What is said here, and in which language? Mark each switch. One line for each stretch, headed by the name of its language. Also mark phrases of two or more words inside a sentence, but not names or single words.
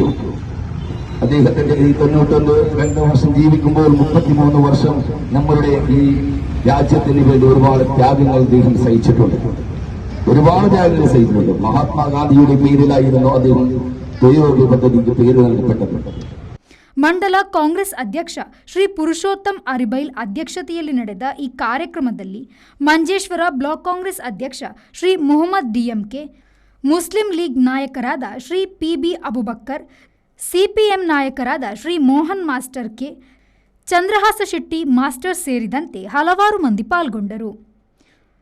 Malayalam: അദ്ദേഹത്തിന്റെ ഈ 92 വർഷം ജീവിക്കുമ്പോൾ 33 വർഷം നമ്മളുടെ ഈ രാജ്യത്തിന് വേണ്ടി ഒരുപാട് ത്യാഗങ്ങൾ അദ്ദേഹം സഹിച്ചിട്ടുണ്ട്. ഒരുപാട് ത്യാഗങ്ങൾ സഹിച്ചിട്ടുണ്ട്. മഹാത്മാഗാന്ധിയുടെ പേരിലായിരുന്നു അദ്ദേഹം തൊഴിലുറപ്പ് പദ്ധതിക്ക് പേര് നൽകപ്പെട്ടത്.
Kannada: ಮಂಡಲ ಕಾಂಗ್ರೆಸ್ ಅಧ್ಯಕ್ಷ ಶ್ರೀ ಪುರುಷೋತ್ತಮ್ ಅರಿಬೈಲ್ ಅಧ್ಯಕ್ಷತೆಯಲ್ಲಿ ನಡೆದ ಈ ಕಾರ್ಯಕ್ರಮದಲ್ಲಿ ಮಂಜೇಶ್ವರ ಬ್ಲಾಕ್ ಕಾಂಗ್ರೆಸ್ ಅಧ್ಯಕ್ಷ ಶ್ರೀ ಮೊಹಮ್ಮದ್ DMK, ಮುಸ್ಲಿಂ ಲೀಗ್ ನಾಯಕರಾದ ಶ್ರೀ PB ಅಬುಬಕ್ಕರ್, CPM ನಾಯಕರಾದ ಶ್ರೀ ಮೋಹನ್ ಮಾಸ್ಟರ್ K, ಚಂದ್ರಹಾಸ ಶೆಟ್ಟಿ ಮಾಸ್ಟರ್ ಸೇರಿದಂತೆ ಹಲವಾರು ಮಂದಿ ಪಾಲ್ಗೊಂಡರು.